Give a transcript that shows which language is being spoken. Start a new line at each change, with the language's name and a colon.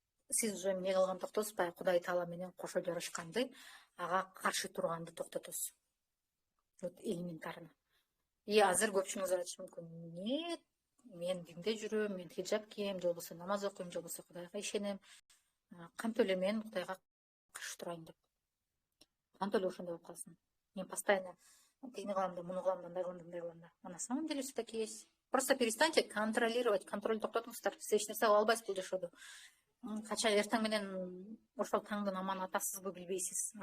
Kyrgyz: Сиз уже эмне кылган токтосуз, баягы Кудай Таала менен кошо жарышканды, ага каршы турганды токтотосуз. Вот элементарно. И азыр көпчүлүгүңүз айтышы мүмкүн. Нет, мен динде жүрөм, мен хиджаб кийем, же болбосо намаз окуйм, же болбосо Кудайга ишенем. Кантип эле мен Кудайга каршы турайын деп. Кантип эле ошондой болуп калсын. Мен постоянно тигини кылам да, муну кылам да, мындай кылам да.
Russian: А на самом деле все таки есть. Просто перестаньте контролировать,
Kyrgyz: контроль токтотуңуздар. Сиз эч нерсе кыла албайсыз бул жашоодо. Кача эртең менен ошол таңдын аман атасызбы билбейсиз.